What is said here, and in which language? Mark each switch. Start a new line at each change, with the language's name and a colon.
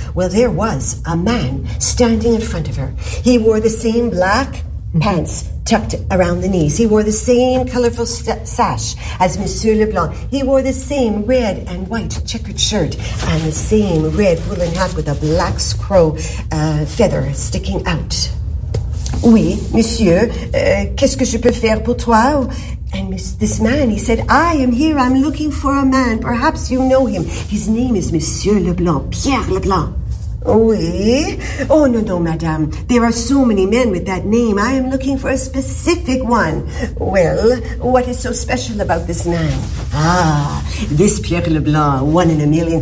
English: Well, there was a man standing in front of her. He wore the same black pants tucked around the knees. He wore the same colorful sash as Monsieur Leblanc. He wore the same red and white checkered shirt and the same red woolen hat with a black crow feather sticking out.
French: Oui, monsieur, qu'est-ce que je peux faire pour toi?
English: And this man, he said, I am here, I'm looking for a man. Perhaps you know him. His name is Monsieur Leblanc, Pierre Leblanc. Oui? Oh, no, no, madame. There are so many men with that name. I am looking for a specific one. Well, what is so special about this man? Ah, this Pierre Leblanc, one in a million.